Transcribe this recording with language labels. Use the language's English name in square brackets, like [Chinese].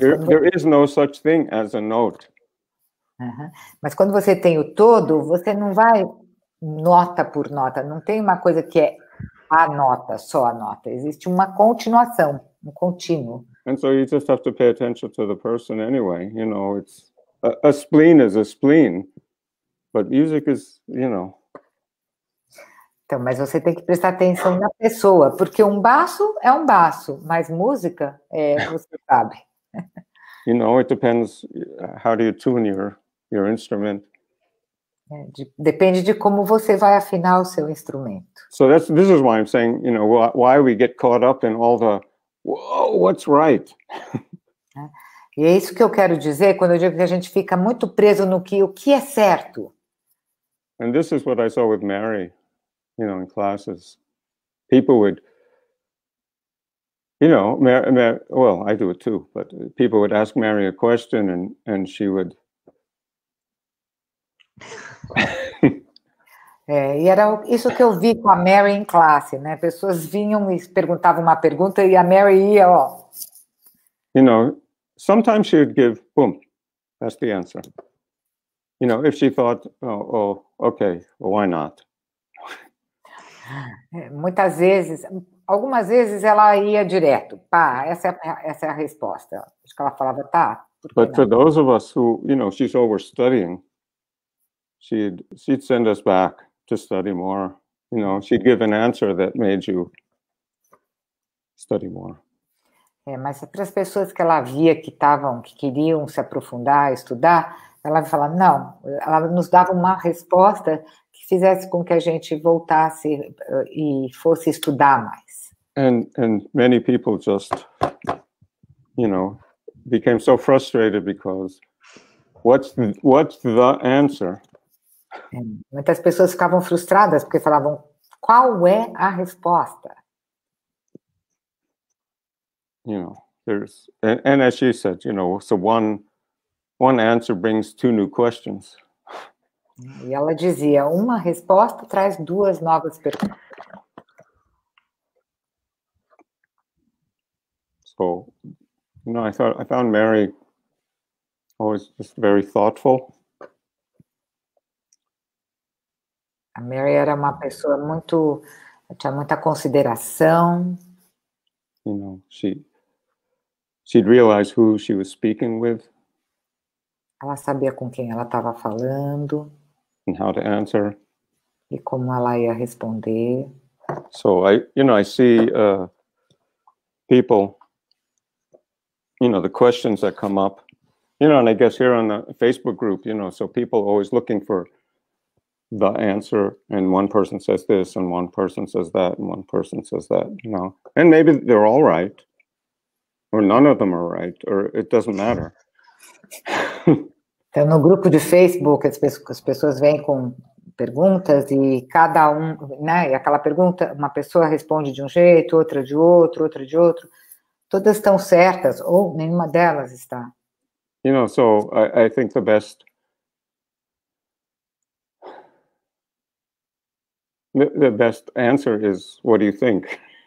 [English] there is no such thing as a note. [Portuguese] Mas quando você tem o todo, você não vai nota por nota, não tem uma coisa que é a nota, só a nota. Existe uma continuação, um contínuo. [English] And so you just have to pay attention to the person anyway. You know, it's a spleen is a spleen, but music is, you know. [Portuguese] Então, mas você tem que prestar atenção na pessoa, porque um baço é um baço, mas música, você sabe. [English] You know, it depends. How do you tune your instrument? [Portuguese] Depende de como você vai afinar o seu instrumento. [English] So this is why I'm saying, you know, why we get caught up in all the, whoa, what's right? [Portuguese] E é isso que eu quero dizer quando eu digo que a gente fica muito preso no o que é certo. [English] And this is what I saw with Mary, you know, in classes. People would, you know, well, I do it too, but people would ask Mary a question and she would. [Portuguese] E era isso que eu vi com a Mary em classe, né? Pessoas vinham e perguntavam uma pergunta e a Mary ia, ó. [English] You know, sometimes she would give, boom, that's the answer. You know, if she thought, oh, okay, well, why not? [Portuguese] Muitas vezes, algumas vezes ela ia direto, pá, essa é a resposta. Acho que ela falava, tá. [English] But for those of us who, you know, she's overstudying, she'd send us back to study more. You know, she'd give an answer that made you study more. [Portuguese] Mas para as pessoas que ela via que queriam se aprofundar, estudar, ela falava, não, ela nos dava uma resposta que fizesse com que a gente voltasse e fosse estudar mais. [English] And many people just, you know, became so frustrated because what's the answer? [Portuguese] Muitas pessoas ficavam frustradas porque falavam, qual é a resposta? [English] You know, there's, and as she said, you know, so one answer brings two new questions. [Portuguese] E ela dizia, uma resposta traz duas novas perguntas. [English] So, you know, I found Mary always just very thoughtful. [Portuguese] A Mary era uma pessoa tinha muita consideração. [English] You know, she'd realize who she was speaking with. [Portuguese] Ela sabia com quem ela estava falando. [English] And how to answer. [Portuguese] E como ela ia responder. [English] So I see people, you know, the questions that come up, you know, and I guess here on the Facebook group, you know, so people always looking for the answer, and one person says this, and one person says that, and one person says that, you know, and maybe they're all right, or none of them are right, or it doesn't matter. [Portuguese] Então, no grupo de Facebook, as pessoas vêm com perguntas e cada né, e aquela pergunta, uma pessoa responde de um jeito, outra de outro, outra de outro, todas estão certas, ou nenhuma delas está. [English] You know, so I think the best answer is, what do you think?